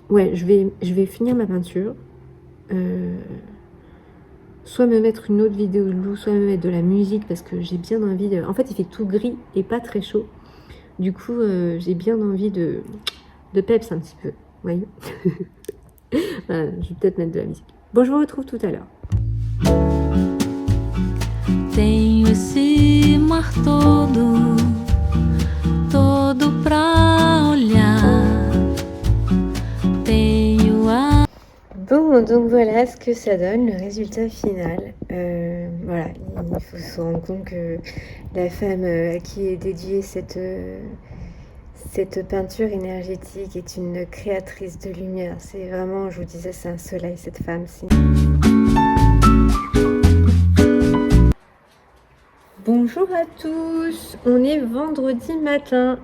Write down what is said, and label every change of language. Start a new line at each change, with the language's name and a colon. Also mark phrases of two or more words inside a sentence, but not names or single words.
French: Ouais, je vais finir ma peinture. Soit me mettre une autre vidéo de Lou, soit me mettre de la musique parce que j'ai bien envie de... En fait, il fait tout gris et pas très chaud. Du coup, j'ai bien envie de peps un petit peu. Vous voyez. Voilà, je vais peut-être mettre de la musique. Bon, je vous retrouve tout à l'heure.
Portuguese: Tenho esse mar todo pra olhar. Tenho a...
French: Bon, donc voilà ce que ça donne, le résultat final. Voilà, il faut se rendre compte que la femme à qui est dédiée cette peinture énergétique est une créatrice de lumière. C'est vraiment, je vous disais, c'est un soleil, cette femme. Bonjour à tous, on est vendredi matin.